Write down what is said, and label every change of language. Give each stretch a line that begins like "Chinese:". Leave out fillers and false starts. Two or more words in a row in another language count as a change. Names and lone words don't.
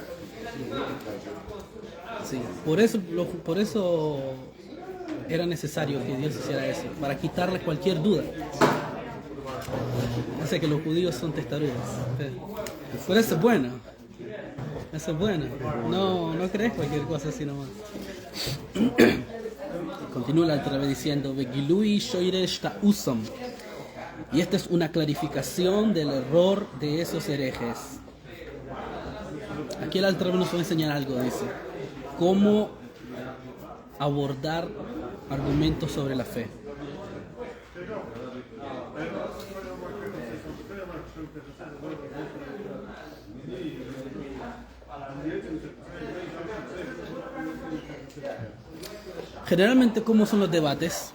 Spanish: Sí, por eso era necesario que Dios hiciera eso, para quitarles cualquier duda. O sea que los judíos son testarudos. Pero eso es bueno. Eso es bueno. No crees cualquier cosa así nomás. Continúa la otra vez diciendo,
Hebrew: Begilui shoiresh ta'usam.
Spanish: Y esta es una clarificación del error de esos herejes. Aquí el Alter Rebbe nos va a enseñar algo, dice. Cómo abordar argumentos sobre la fe. Generalmente, ¿cómo son los debates?